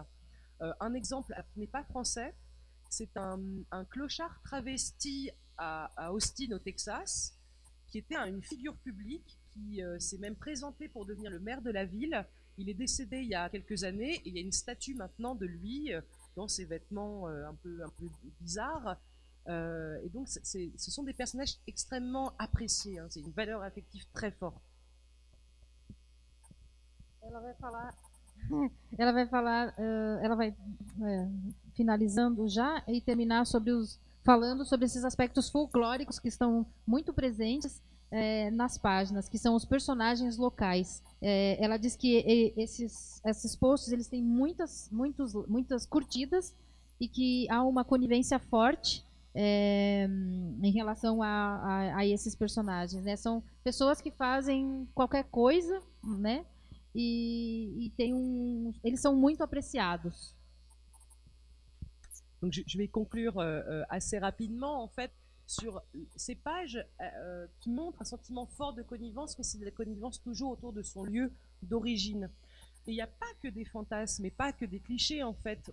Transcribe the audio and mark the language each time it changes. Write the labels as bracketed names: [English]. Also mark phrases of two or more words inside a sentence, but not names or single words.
[French] Un exemple qui n'est pas français, c'est un clochard travesti à Austin au Texas, qui était une figure publique, qui s'est même présenté pour devenir le maire de la ville. Il est décédé il y a quelques années, et il y a une statue maintenant de lui dans ses vêtements un peu bizarres. Et donc, ce sont des personnages extrêmement appréciés. Hein, c'est une valeur affective très forte. [Portuguese] Ela vai finalizando já e terminar falando sobre esses aspectos folclóricos que estão muito presentes nas páginas, que são os personagens locais. Ela diz que esses posts eles têm muitas curtidas e que há uma conivência forte em relação a esses personagens, né? São pessoas que fazem qualquer coisa, né? E eles sont muito apreciados. [French] Donc je vais conclure assez rapidement en fait sur ces pages qui montrent un sentiment fort de connivence, mais c'est de la connivence toujours autour de son lieu d'origine. Et il n'y a pas que des fantasmes et pas que des clichés en fait.